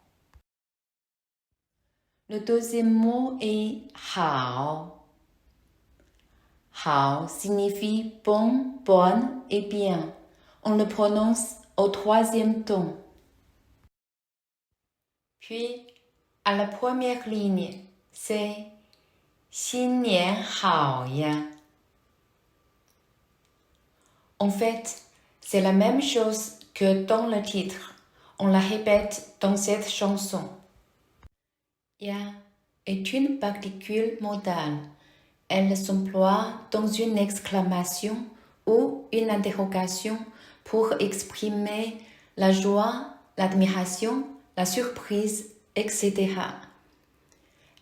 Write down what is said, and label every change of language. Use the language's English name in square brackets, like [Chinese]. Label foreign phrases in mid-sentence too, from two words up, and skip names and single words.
[French] Le deuxième mot est 好. 好 signifie bon, bonne et bien. On le prononce au troisième ton. Puis, à la première ligne, c'est [Chinese] 新年好呀. [French] En fait, c'est la même chose que dans le titre. On la répète dans cette chanson. Ya est une particule modale. Elle s'emploie dans une exclamation ou une interrogation pour exprimer la joie, l'admiration, la surprise, etc.